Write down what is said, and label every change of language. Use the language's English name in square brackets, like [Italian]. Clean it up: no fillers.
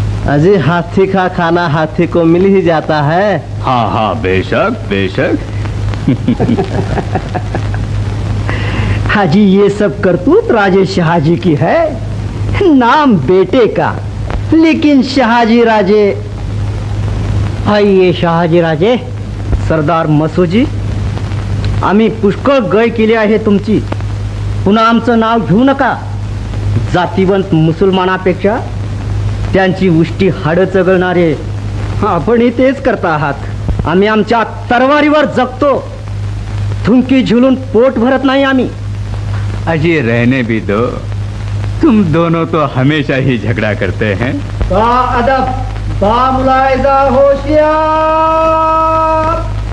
[Hindi] अजय हाथी का खाना हाथी को मिल ही जाता है. हाँ हाँ बेशक बेशक. हाजी ये सब करतूत राजे शहाजी की है. नाम बेटे का लेकिन शहाजी राजे. [Marathi] ये शहाजी राजे. सरदार मसोजी आम्ही पुष्कळ गय केली आहे तुमची. पुन्हा आमचं नाव घेऊ नका. जातीवंत मुसलमानापेक्षा त्यांची उष्टी हाडं चगळणारे आपणही तेच करता आहात. आम्ही आमच्या तरवारीवर जगतो. थुंकी झुलून पोट भरत नाही आम्ही. [Hindi] अजय रहने भी दो. तुम दोनों तो हमेशा ही झगड़ा करते हैं. बा अदब बा मुलायजा होशियार.